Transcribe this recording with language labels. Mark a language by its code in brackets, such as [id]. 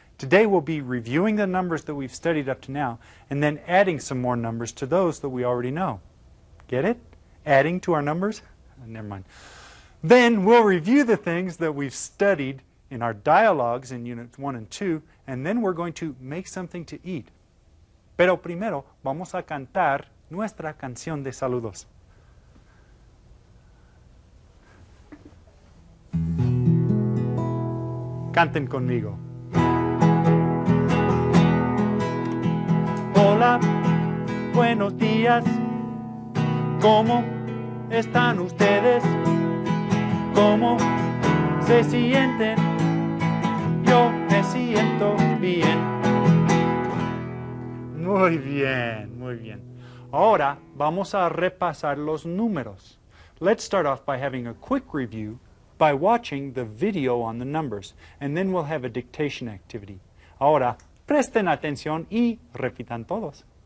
[en] Today we'll be reviewing the numbers that we've studied up to now and then adding some more numbers to those that we already know. Get it? Adding to our numbers? Never mind. Then we'll review the things that we've studied in our dialogues in Units 1 and 2, and then we're going to make something to eat. [es] Pero primero vamos a cantar nuestra canción de saludos. Canten conmigo. Hola, buenos días. ¿Cómo están ustedes? ¿Cómo se sienten? Yo me siento bien. Muy bien, muy bien. Ahora vamos a repasar los números. [en] Let's start off by having a quick review by watching the video on the numbers, and then we'll have a dictation activity. [es] Ahora, presten atención y repitan todos.